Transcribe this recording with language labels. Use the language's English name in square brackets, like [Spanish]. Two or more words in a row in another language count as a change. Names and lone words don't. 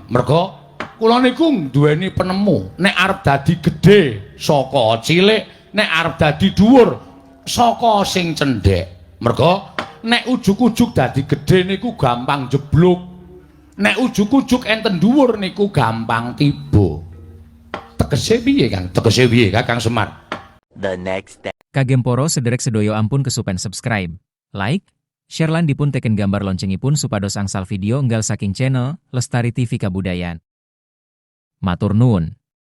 [Javanese] Merga kula niku duweni penemu, nek arep dadi gedhe saka cilik, nek arep dadi dhuwur saka sing cendhek. Merga nek ujug-ujug dadi gedhe niku gampang jeblok. Nek ujug-ujug enten dhuwur niku gampang tiba. Tegese piye, Kang? Tegese piye, Kakang Semar? [English] The next day. [Javanese] Kagem poro sederek sedoyo ampun kesupen [English] subscribe, like, share [Javanese] lan dipun teken gambar loncengipun supados angsal video enggal saking channel Lestari TV Kabudayan. Matur nuwun.